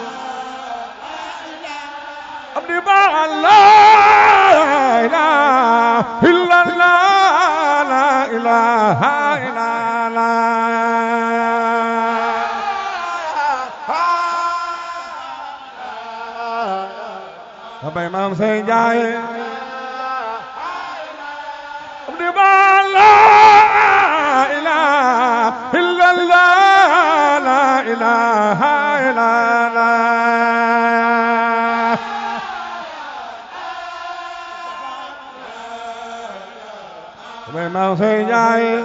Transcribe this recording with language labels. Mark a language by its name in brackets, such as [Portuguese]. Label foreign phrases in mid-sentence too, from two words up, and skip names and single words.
[Arabic] أبي لا إله إلا الله لا إله إلا الله Bay Maam Sey Njaay [Wolof] di ba [Arabic] لا إله إلا الله لا إله illallah Bay Maam Sey Njaay